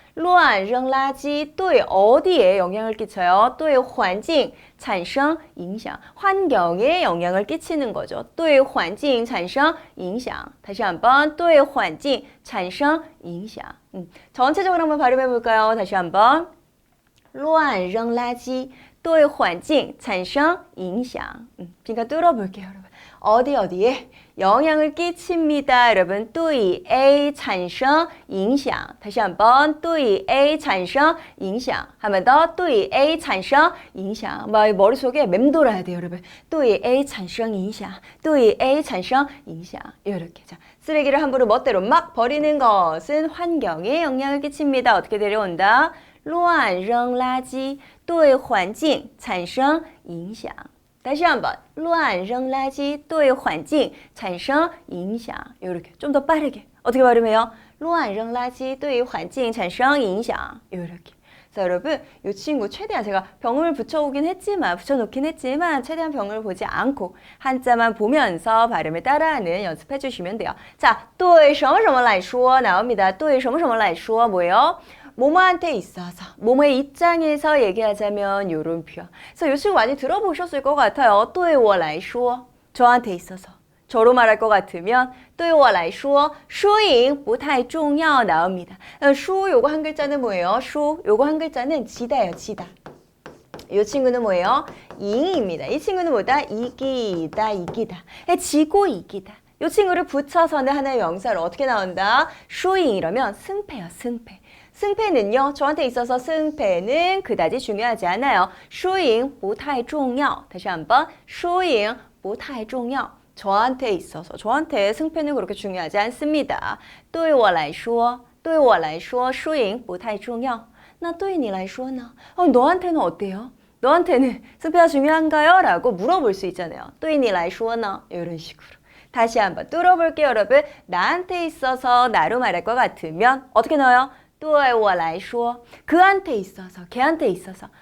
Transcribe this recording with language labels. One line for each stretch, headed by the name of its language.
Chinese: 乱扔垃圾 对
Korean: 어디에 영향을 끼쳐요?
Chinese: 对环境产生影响.
Korean: 환경에 영향을 끼치는 거죠.
Chinese: 对环境产生影响.
Korean: 다시 한번.
Chinese: 对环境产生影响.
Korean: 전체적으로 한번 발음해 볼까요? 다시 한번.
Chinese: 乱扔垃圾对环境产生影响.
Korean: 그러니까 뚫어볼게요, 여러분. 어디에 영향을 끼칩니다, 여러분.
Chinese: 对 A 产生影响.
Korean: 다시 한번.
Chinese: 对 A 产生影响.
Korean: 한 번 더.
Chinese: 对 A 产生影响.
Korean: 막 머릿속에 맴돌아야 돼요, 여러분.
Chinese: 对 A 产生影响.对 A 产生影响.
Korean: 이렇게. 자, 쓰레기를 함부로 멋대로 막 버리는 것은 환경에 영향을 끼칩니다. 어떻게 데려온다?
Chinese: 乱扔垃圾对环境产生影响.
Korean: 다시 한번.
Chinese: 乱扔垃圾对环境产生影响.
Korean: 이렇게 좀 더 빠르게. 어떻게 발음해요?
Chinese: 乱扔垃圾对环境产生影响.
Korean: 이렇게. 자, 여러분, 이 친구 최대한 제가 병음을 붙여놓긴 했지만 최대한 병음을 보지 않고 한자만 보면서 발음을 따라하는 연습해 주시면 돼요.
Chinese: 자, 对什么什么来说
Korean: 나옵니다.
Chinese: 对什么什么来说
Korean: 뭐예요? 뭐뭐한테 있어서, 뭐뭐의 입장에서 얘기하자면 요런 표현. 그래서 이 친구 많이 들어보셨을 것 같아요.
Chinese: 对我来说,
Korean: 저한테 있어서. 저로 말할 것 같으면
Chinese: 对我来说输赢不太重要
Korean: 나옵니다. 수 요거 한 글자는 뭐예요? 수 요거 한 글자는 지다예요. 지다. 이 친구는 뭐예요? 잉입니다. 이 친구는 뭐다? 이기다. 지고 이기다. 이 친구를 붙여서는 하나의 명사로 어떻게 나온다? 수잉 이러면 승패요. 승패. 승패는요. 저한테 있어서 승패는 그다지 중요하지 않아요.
Chinese: 输赢不太重要.
Korean: 다시 한번.
Chinese: 输赢不太重要.
Korean: 저한테 있어서 저한테 승패는 그렇게 중요하지 않습니다.
Chinese: 对我来说输赢不太重要. 那对你来说呢?
Korean: 너한테는 어때요? 너한테는 승패가 중요한가요? 라고 물어볼 수 있잖아요.
Chinese: 对你来说呢?
Korean: 이런 식으로. 다시 한번 뚫어볼게요, 여러분. 나한테 있어서 나로 말할 것 같으면 어떻게 넣어요?
Chinese: 对我来说.
Korean: 그한테 있어서, 걔한테 있어서.